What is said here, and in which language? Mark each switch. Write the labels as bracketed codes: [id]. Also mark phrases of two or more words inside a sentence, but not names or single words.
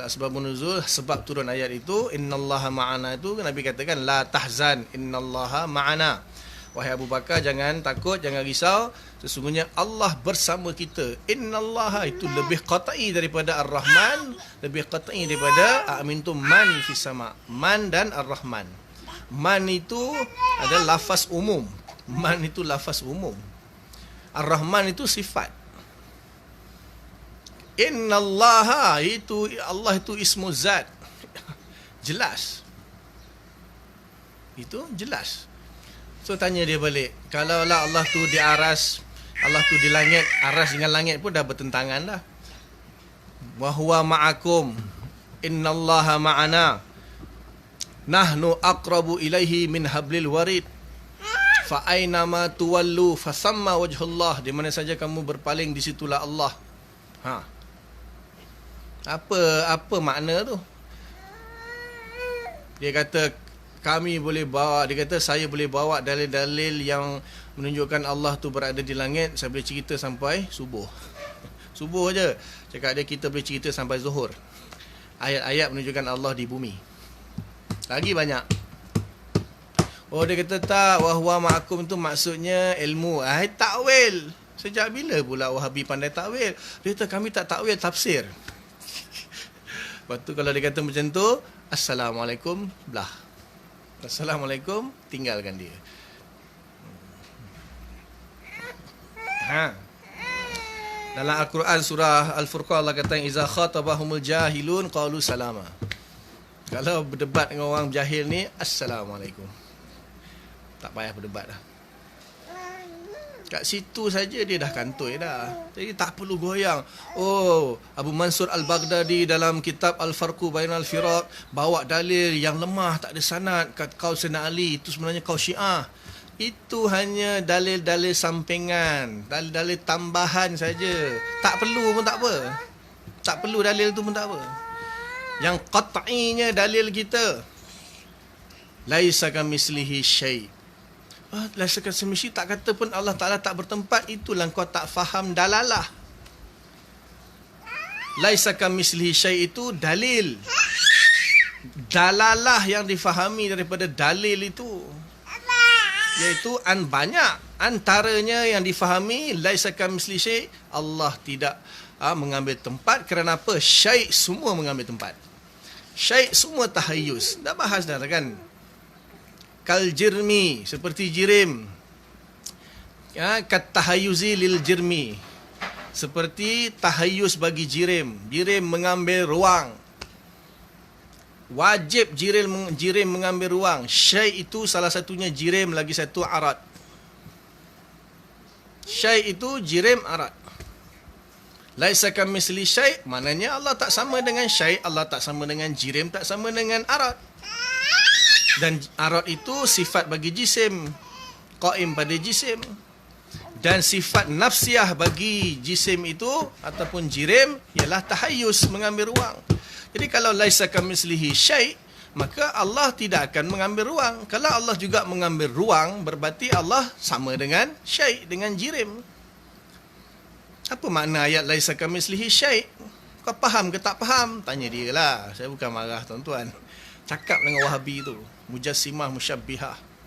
[ar] أسباب النزول, [ms] sebab turun ayat itu, [ar] إن الله معنا [ms] itu Nabi katakan [ar] لا تحزن, إن الله معنا. [ms] Wahai Abu Bakar, jangan takut, jangan risau, sesungguhnya Allah bersama kita. Innallaha itu lebih qat'i daripada Ar-Rahman, lebih qat'i daripada [ar] أأمنتم من في السماء. [ms] Man dan Ar-Rahman. Man itu adalah lafaz umum. Man itu lafaz umum. Ar-Rahman itu sifat. Innallaha itu Allah itu [ar] اسم ذات. [ms] Jelas. Itu jelas. So tanya dia balik, kalaulah Allah tu di aras, Allah tu di langit, aras dengan langit pun dah bertentangan dah. [ar] وهو معكم إن الله معنا نحن أقرب إليه من حبل الوريد فأينما تولوا فثم وجه الله. [ms] Di mana saja kamu berpaling, di situlah Allah. Apa makna tu? Dia kata kami boleh bawa, dia kata saya boleh bawa dalil-dalil yang menunjukkan Allah tu berada di langit. Saya boleh cerita sampai subuh. Subuh je. Cakap dia, kita boleh cerita sampai zuhur. Ayat-ayat menunjukkan Allah di bumi. Lagi banyak. Oh, dia kata tak, [ar] وهو معكم [ms] tu maksudnya ilmu. Takwil. Sejak bila pula Wahabi pandai takwil? Dia kata kami tak takwil, tafsir. Lepas tu kalau dia kata macam tu, Assalamualaikum, belah. Assalamualaikum, tinggalkan dia. Dalam Al-Quran surah Al-Furqan Allah kata, [ar] إذا خاطبهم الجاهلون قالوا سلاما. [ms] Kalau berdebat dengan orang jahil ni, Assalamualaikum. Tak payah berdebat dah. Kat situ saja dia dah kantoi dah. Jadi tak perlu goyang. Oh, Abu Mansur Al-Baghdadi dalam kitab Al-Farqu Bainal Firaq bawa dalil yang lemah, tak ada sanad. Kat kau Sayyidina Ali, itu sebenarnya kau Syiah. Itu hanya dalil-dalil sampingan, dalil-dalil tambahan saja. Tak perlu pun tak apa. Tak perlu dalil tu pun tak apa. Yang qat'inya dalil kita, [ar] ليس كمثله شيء'. ليس كمثله, [ms] tak kata pun Allah Ta'ala tak bertempat. Itulah kau tak faham dalalah. [ar] ليس كمثله شيء' [ms] itu dalil. Dalalah yang difahami daripada dalil itu, iaitu banyak. Antaranya yang difahami, [ar] ليس كمثله شيء', [ms] Allah tidak mengambil tempat. Kerana apa? Syai' semua mengambil tempat. Syai' semua tahayyus. Dah bahas dah kan? [ar] كالجرم, [ms] seperti jirim. [ar] كتحيز للجرم, [ms] seperti tahayyus bagi jirim. Jirim mengambil ruang. Wajib jirim mengambil ruang. Syai' itu salah satunya jirim, lagi satu arad. Syai' itu jirim, arad. [ar] ليس كمثل شيء', [ms] maknanya Allah tak sama dengan syai', Allah tak sama dengan jirim, tak sama dengan arad. Dan arad itu sifat bagi jisim, qaim pada jisim. Dan sifat nafsiyah bagi jisim itu ataupun jirim ialah tahayyus, mengambil ruang. Jadi kalau [ar] ليس كمثله شيء', [ms] maka Allah tidak akan mengambil ruang. Kalau Allah juga mengambil ruang, berarti Allah sama dengan syai', dengan jirim. Apa makna ayat [ar] ليس كمثله شيء'? [ms] Kau faham ke tak faham? Tanya dia lah. Saya bukan marah tuan-tuan. Cakap dengan Wahabi tu, mujassimah musyabbihah.